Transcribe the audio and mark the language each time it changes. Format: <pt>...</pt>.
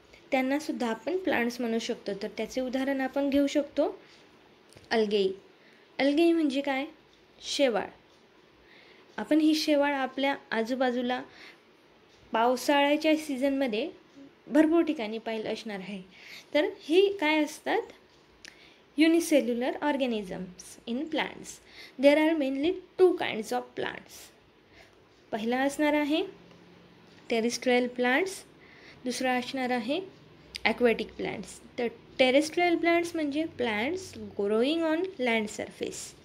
<mr>त्यांनासुद्धा आपण प्लांट्स म्हणू शकतो. तर त्याचे उदाहरण आपण घेऊ शकतो अल्गेई. अल्गेई म्हणजे काय? शेवाळ. आपण ही शेवाळ आपल्या आजूबाजूला पावसाळ्याच्या सीझनमध्ये भरपूर ठिकाणी पाहिलं असणार आहे. तर ही काय असतात?</mr> <en>Unicellular organisms in plants. There are mainly 2 kinds of plants.</en> <mr>पहिला असणार आहे टेरेस्ट्रियल प्लांट्स, दुसरा असणार आहे ॲक्वॅटिक प्लांट्स.</mr> <en>तर terrestrial plants</en> <mr>म्हणजे</mr> <en>Plants growing on land surface.</en>